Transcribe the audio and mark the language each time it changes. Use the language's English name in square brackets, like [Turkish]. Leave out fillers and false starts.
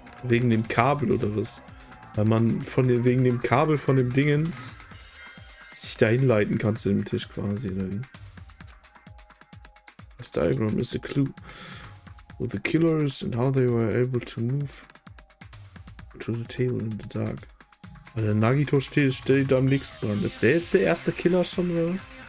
[German] Wegen dem Kabel oder was? Weil man wegen dem Kabel von dem Dingens sich da hinleiten kann zu dem Tisch quasi, oder wie? [English] This diagram is a clue with the killers and how they were able to move to the table in the dark. [German] Weil der Nagito steht da am nächsten dran. Ist der jetzt der erste Killer schon, oder was?